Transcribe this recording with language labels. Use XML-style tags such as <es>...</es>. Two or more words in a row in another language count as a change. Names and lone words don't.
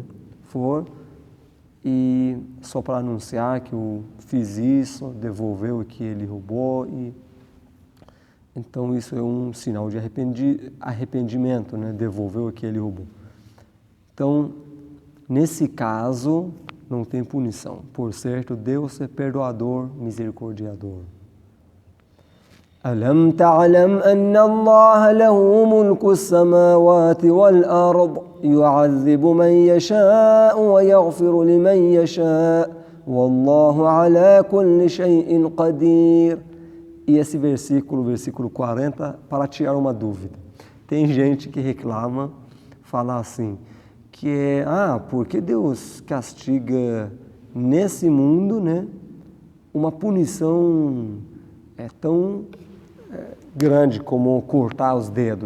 <pt>For e só para anunciar que eu fiz isso, devolveu o que ele roubou, e então isso é um sinal de arrependimento, né? Devolveu o que ele roubou. Então, nesse caso, não tem punição. Por certo, Deus é perdoador, misericordiador.</pt> <ar>ألم تعلم أن الله له ملك السماوات والأرض يعذب من يشاء ويغفر لمن يشاء والله على كل شيء قدير.</ar> <pt>E esse versículo 40, para tirar uma dúvida. Tem gente que reclama, fala assim, que porque Deus castiga nesse mundo, né, uma punição tão grande como cortar os dedos.</pt>